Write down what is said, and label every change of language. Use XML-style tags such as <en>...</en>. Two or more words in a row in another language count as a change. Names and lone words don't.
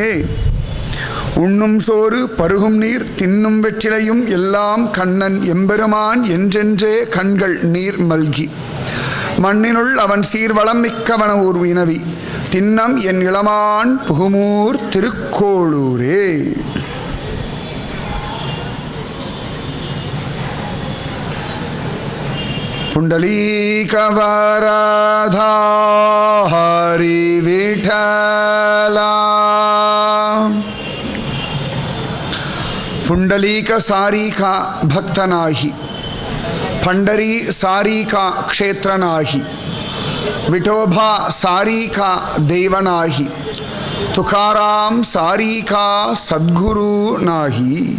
<ta>உண்ணும் சோறு பருகும் நீர் தின்னும் வெற்றிலையும் எல்லாம் கண்ணன் எம்பெருமான் என்றென்றே கண்கள் நீர் மல்கி மண்ணினுள் அவன் சீர்வளம் மிக்கவன ஊர் வினவி தின்னம் என் இளமான் புகுமூர் திருக்கோளூரே.</ta> <mr>पुंडलीकवरदा हरी विठ्ठला. पुंडलीक सारी का भक्त नाही, पंडरी सारी का क्षेत्र नाही, विठोबा सारी का देव नाही, तुकाराम सारी का सद्गुरु नाही.</mr>